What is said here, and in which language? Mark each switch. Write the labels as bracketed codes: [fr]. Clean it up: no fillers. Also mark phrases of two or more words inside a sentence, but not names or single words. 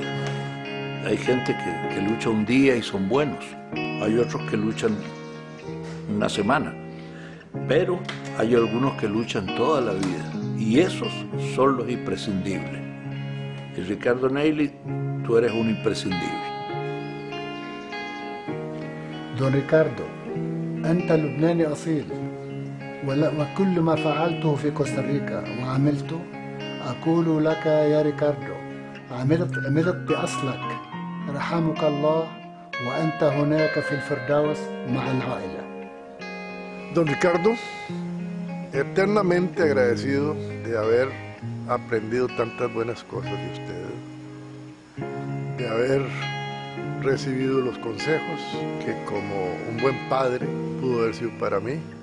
[es] Hay gente que lucha un día y son buenos, hay otros que luchan una semana, pero hay algunos que luchan toda la vida, y esos son los imprescindibles. Y Ricardo Neily, tú eres un imprescindible. [ar] دون ريكاردو أنت لبناني أصيل، وكل ما فعلته في كوستاريكا وعملته أقول لك يا ريكاردو عملت بأصلك، رحمك الله، وأنت هناك في الفردوس مع العائلة. [es] Don Ricardo, eternamente agradecido de haber aprendido tantas buenas cosas de usted, de haber recibido los consejos que como un buen padre pudo haber sido para mí.